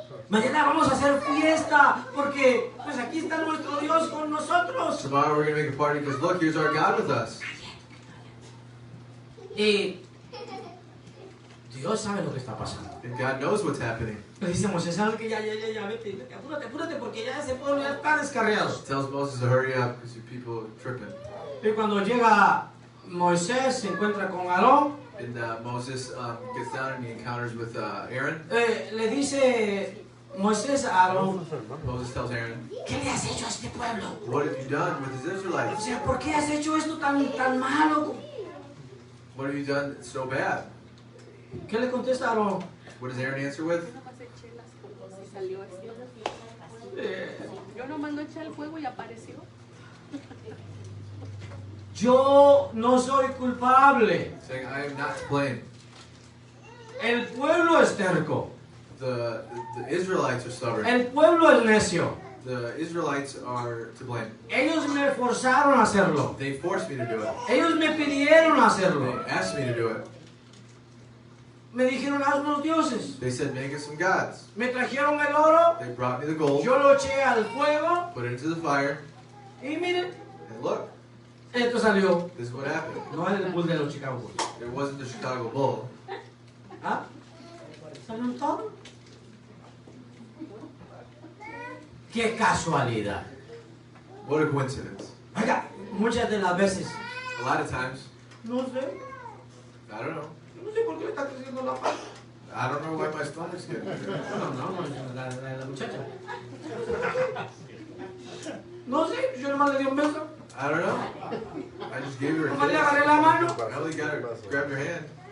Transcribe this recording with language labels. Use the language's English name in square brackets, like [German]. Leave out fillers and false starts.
[Spanish] Mañana vamos a hacer fiesta porque pues aquí está nuestro Dios con nosotros. [English] Tomorrow we're gonna make a party because look, here's our God with us." [Spanish] Y Dios sabe lo que está pasando. [English] And God knows what's happening. [Spanish] Le dice a Moisés, ¿sabes que ya, vete, apúrate porque ya ese pueblo ya está descarriado. [English] Tells Moses to hurry up because you people are tripping. [Spanish] Y cuando llega Moisés, se encuentra con Aarón, [English] And Moses gets down and he encounters with Aaron. [Spanish] le dice Moisés a Aarón, [English] Moses tells Aaron, [Spanish] ¿qué le has hecho a este pueblo? [English] "What have you done with the [Spanish] O [English] Israelites? [Spanish] sea, ¿por qué has hecho esto tan malo? [English] What have you done that's so bad?" [Spanish] ¿Qué le contesta Aarón? [English] What does Aaron answer with? [Spanish] Yo nomás eché las cosas y salió así. Eh, Yo nomás no eché el fuego y apareció. Yo no soy culpable. [English] Saying, "I am not to blame. [Spanish] El pueblo es terco. [English] The Israelites are stubborn. [Spanish] El pueblo es necio. [English] The Israelites are to blame. [Spanish] Ellos me forzaron a hacerlo. [English] They forced me to do it. [Spanish] Ellos me pidieron [English] They [Spanish] hacerlo. [English] asked me to do it. [Spanish] Me dijeron, haz unos dioses. [English] They said, make us some gods. [Spanish] Me trajeron el oro. [English] They brought me the gold, [Spanish] Yo lo eché al fuego. [English] put it into the fire, [Spanish] Y miren, [English] and look, [Spanish] esto salió. [English] this is what happened. [Spanish] No es el bull de los Chicago Bulls. [English] It wasn't the Chicago Bull. [Spanish] ¿Ah? ¿Salió un toro? ¡Qué casualidad! [English] What a coincidence. [Spanish] Oiga, muchas de las veces, [English] A lot of times, [Spanish] no sé, [English] I don't know. [Spanish] no sé por qué me está creciendo la pata. [English] I don't know why my stomach's getting bigger. [Spanish] No, la muchacha. No sé, yo nomás le di un beso. [English] I don't know. I just gave her a [Spanish] Nomás le [English] kiss. [Spanish] agarré la mano. [English] I only got her, grabbed her hand.